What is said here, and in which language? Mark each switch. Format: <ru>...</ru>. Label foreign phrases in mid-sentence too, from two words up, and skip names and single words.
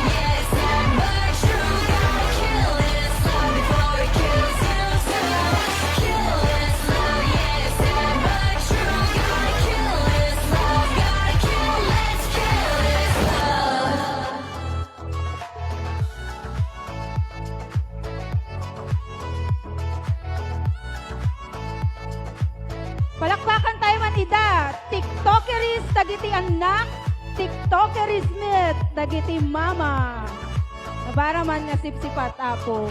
<en>Yeah, it's sad but true. Gotta kill this love before it kills you too. Kill this love. Yeah, it's sad but true. Gotta kill this love. Gotta kill. Let's kill this love.</en> <ilo>Palakpakan tayo man ida. TikTokeris dagiti anak. TikTokeris mit dagiti mama. Nabara man nga sipsipat apo.</ilo>